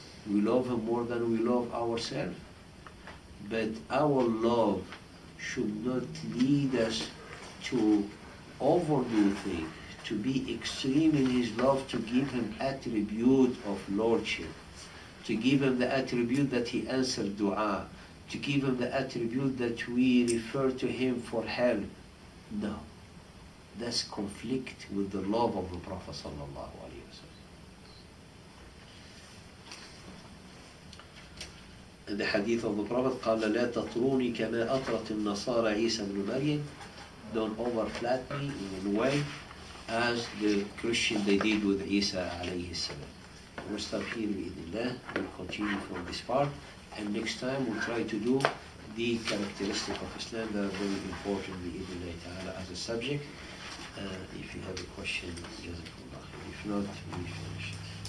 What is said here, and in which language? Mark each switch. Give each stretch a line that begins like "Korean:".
English: We love him more than we love ourselves, but our love should not lead us to overdo things, to be extreme in his love, to give him attribute of lordship, to give him the attribute that he answered dua, to give him the attribute that we refer to him for help. No, that's conflict with the love of the Prophet sallallahu alaihi wasallam. In the hadith of the Prophet,
Arabic: قال لا تطروني كما أطرت النصارى عيسى بن مريم.
English: Don't overflat me in a way as the Christian they did with Isa alayhi salam. We'll stop here bi'idhnillah. We'll continue from this part, and next time we'll try to do the characteristic of Islam that are very important bi'idhnillah ta'ala as a subject. If you have a question, jazakumullah khair. If not, we finish.